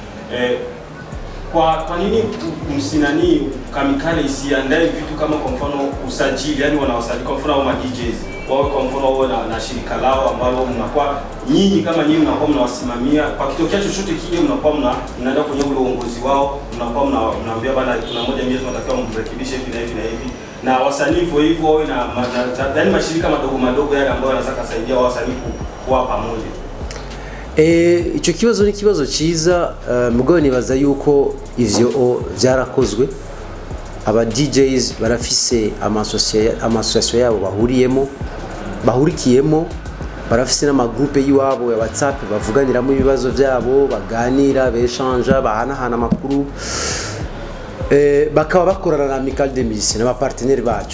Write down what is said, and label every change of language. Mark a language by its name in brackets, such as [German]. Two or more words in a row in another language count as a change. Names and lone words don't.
[Swahili] kwa nini msinani Kamikale isiandae vitu kama kwa mfano usajili, yani wanawasajili kwa mfano wa DJs wao, kwa mfano wao na shirika lao ambalo mnakuwa nyinyi kama nyinyi mnakuwa mnawasimamia kwa kitokea chochote kile, mnakuwa mnaenda kwenye ule uongozi wao, mnakuwa mnaambia bana, kuna moja mbili tunatakiwa mrekebishe hivi na hivi na hivi, na wasanii hivyo wao na yani mashirika madogo yale ambayo yanaweza kusaidia wasanii kuwa pamoja. [Rundi] Icyo kibazo ni kibazo cyiza, mugabo nibaza yuko ivyo byarakozwe. Aba DJs barafise amasosiyasiyo yabo bahurikiyemo, barafise n'amagroupe yiwabo ya WhatsApp bavuganiramo ibibazo byabo, baganira, beshanja, bahanahana amakuru, bakaba bakorana na Amical des Musiciens n'aba partenaires bacu.